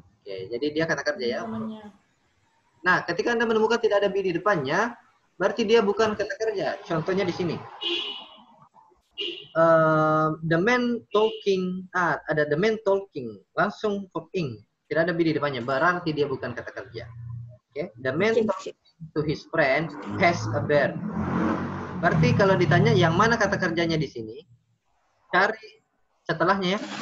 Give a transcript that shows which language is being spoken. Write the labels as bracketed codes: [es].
[id] Oke, jadi dia kata kerja ya. Nah, ketika Anda menemukan tidak ada be di depannya, berarti dia bukan kata kerja. Contohnya di sini. [en] The man talking, [id] ada [en] the man talking, [id] langsung [en] verb ing. [id] Tidak ada be di depannya, berarti dia bukan kata kerja. [en] Okay. The man talking to his friend has a bear. [id] Berarti kalau ditanya yang mana kata kerjanya di sini, cari setelahnya ya.